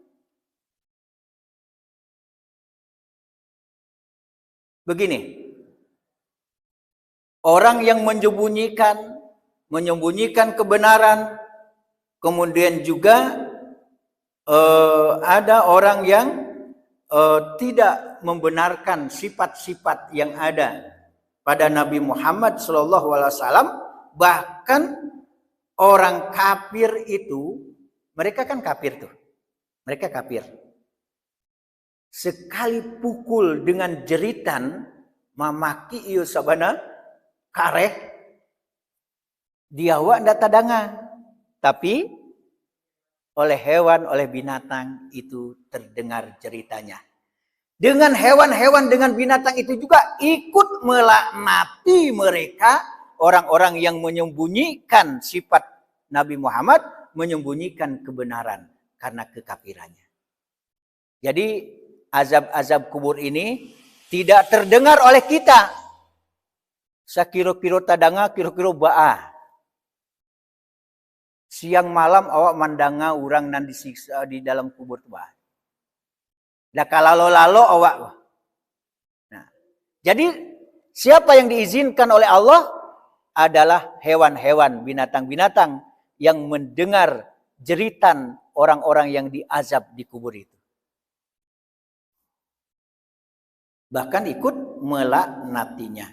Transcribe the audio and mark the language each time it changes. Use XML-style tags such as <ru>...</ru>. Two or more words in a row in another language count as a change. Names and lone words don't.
<id>Begini, orang yang menyembunyikan kebenaran, kemudian juga ada orang yang tidak membenarkan sifat-sifat yang ada pada Nabi Muhammad SAW. Bahkan orang kafir itu, mereka kan kafir tuh, mereka kafir. Sekali pukul dengan jeritan,</id> <min>mamaki iyo sabana kareh, dia wak ndak tadangan,</min> <id>tapi oleh hewan, oleh binatang itu terdengar ceritanya. Dengan hewan-hewan, dengan binatang itu juga ikut melaknati mereka, orang-orang yang menyembunyikan sifat Nabi Muhammad, menyembunyikan kebenaran karena kekafirannya. Jadi azab-azab kubur ini tidak terdengar oleh kita.</id> <min>Sakiro-kiro tadanga, kiro-kiro ba'ah. Siang malam awak mandanga orang nan disiksa di dalam kubur tuh. Dah kalalo-lalo awak.</min> <id>Nah, jadi siapa yang diizinkan oleh Allah adalah hewan-hewan, binatang-binatang yang mendengar jeritan orang-orang yang diazab di kubur itu. Bahkan ikut melaknatinya.</id>